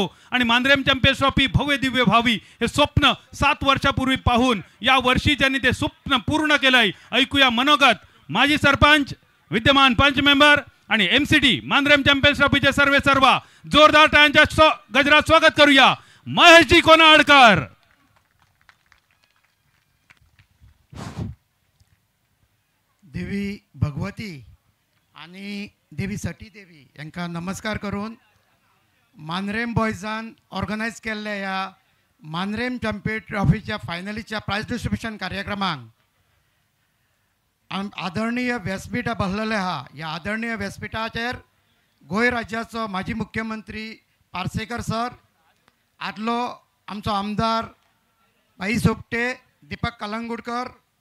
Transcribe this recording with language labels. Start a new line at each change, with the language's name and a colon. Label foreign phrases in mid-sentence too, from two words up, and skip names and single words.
Marathi: आणि मानरेम चॅम्पियन्स ट्रॉफी भव्य दिव्य व्हावी हे स्वप्न 7 वर्षापूर्वी पाहून या वर्षी ज्यांनी ते स्वप्न पूर्ण केलंय, ऐकूया मनोगत माजी सरपंच, विद्यमान पंच मेंबर आणि MCT मानरेम चॅम्पियन्स ट्रॉफीचे सर्व जोरदार टाळ्यांच्या गजरात स्वागत करूया महेशजी कोनाळकर.
Konkani: देवी भगवती आणि देवी सटी देवी यांका नमस्कार करून मानरेम बॉयजान ऑर्गनायज केल्ल्या ह्या मानरेम चॅम्पियन ट्रॉफीच्या फायनलीच्या
English: prize distribution
Konkani: कार्यक्रमाक आदरणीय व्यासपीठ भरलेले आहा. ह्या आदरणीय व्यासपीठाचेर गोंय राज्याचो माजी मुख्यमंत्री पार्सेकर सर, आदलो आमचो आमदार भाई सोपटे दीपक कलंगूटकर,